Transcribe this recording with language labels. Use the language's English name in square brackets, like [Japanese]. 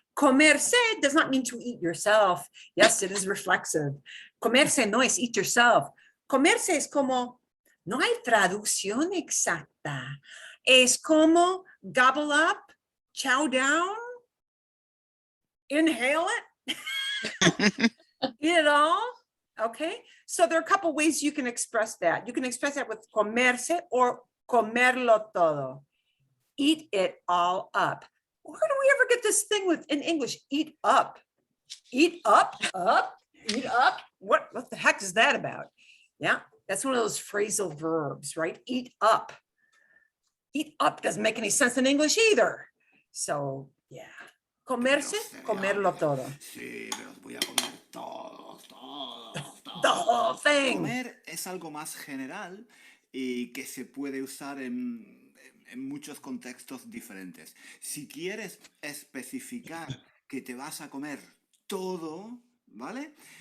[English] Comerse does not mean to eat yourself. Yes, it is reflexive. [Spanish] Comerse no es [English] eat yourself. [Spanish] Comerse es como, no hay traducción exacta. Es como [English] gobble up, chow down, inhale it, eat it all. Okay, so there are a couple ways you can express that. You can express that with comerse or [Spanish] comerlo todo. [English] Eat it all up. Where do we ever get this thing with in English? Eat up. Eat up, eat up. What the heck is that about? Yeah, that's one of those phrasal verbs, right? Eat up. Eat up doesn't make any sense in English either. So, yeah. [Spanish] Comerse, comerlo todo. Sí, pero voy a comer todos. [English] The whole thing. [Spanish] Comer es algo más general y que se puede usar en muchos contextos diferentes. Si quieres especificar que te vas a comer todo, ¿vale?